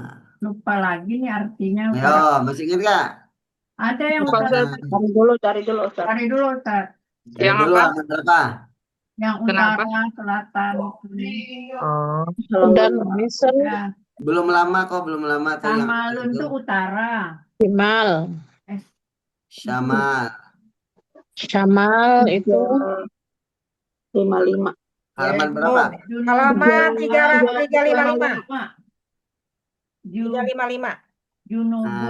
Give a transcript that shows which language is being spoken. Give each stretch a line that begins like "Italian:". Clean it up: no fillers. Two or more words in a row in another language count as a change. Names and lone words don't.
Indonesian: Lupa lagi nih artinya. ayo, masih ingat gak? Ada yang Lupa, Ustaz. Ustaz. Cari dulu, Ustaz. Cari dulu, Ustaz. Dari Yang dulu apa? ada berapa? Yang Kenapa? utara, selatan. Oh. Dan misal Ya. Belum lama kok, belum lama tuh yang Samalun itu. itu utara. Shimal. Syamal. Syamal itu 55. Halaman berapa? Halaman 355. 355. Junubun